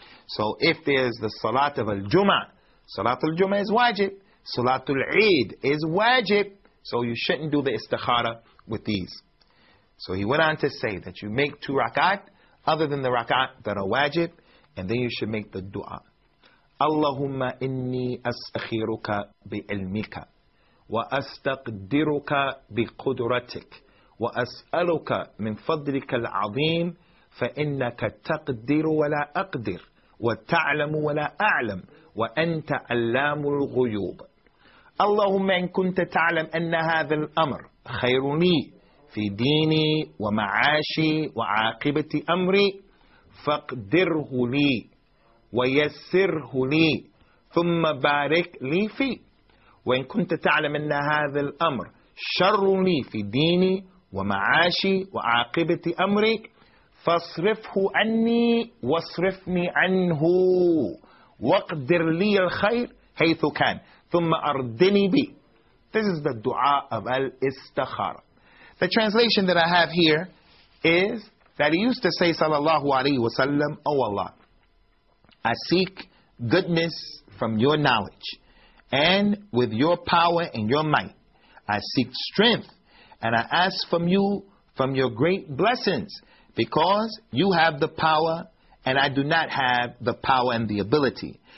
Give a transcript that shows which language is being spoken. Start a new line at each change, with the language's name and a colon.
English: So if there's the Salat of Al-Jum'ah, Salat Al-Jum'ah is wajib. Salat Al-Eid is wajib. So you shouldn't do the istikhara with these. So he went on to say that you make two rak'at other than the rak'at that are wajib, and then you should make the dua.
Arabic: Allahumma inni as'akhiruka bi'ilmika wa astaqdiruka biqudratik وأسألك من فضلك العظيم فإنك تقدر ولا أقدر وتعلم ولا أعلم وأنت علام الغيوب. اللهم إن كنت تعلم أن هذا الأمر خير لي في ديني ومعاشي وعاقبة أمري فاقدره لي ويسره لي ثم بارك لي فيه. وإن كنت تعلم أن هذا الأمر شر لي في ديني ومعاشي وعاقبة أمري، فاصرفه عني واصرفني عنه، واقدر لي الخير حيث كان، ثم أردني بي.
English: This is the dua of al-istakhara. The translation that I have here is that he used to say, sallallahu alayhi wa sallam, oh Allah, I seek goodness from your knowledge and with your power and your might. I seek strength and I ask from you from your great blessings, because you have the power and I do not have the power and the ability.